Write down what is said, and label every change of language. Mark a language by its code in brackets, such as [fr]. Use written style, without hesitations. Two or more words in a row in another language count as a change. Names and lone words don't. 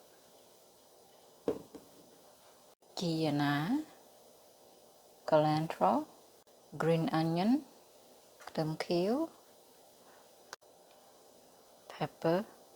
[km] ជីណា [en] cilantro green onion [km] ខ្ទឹមខៀវ pepper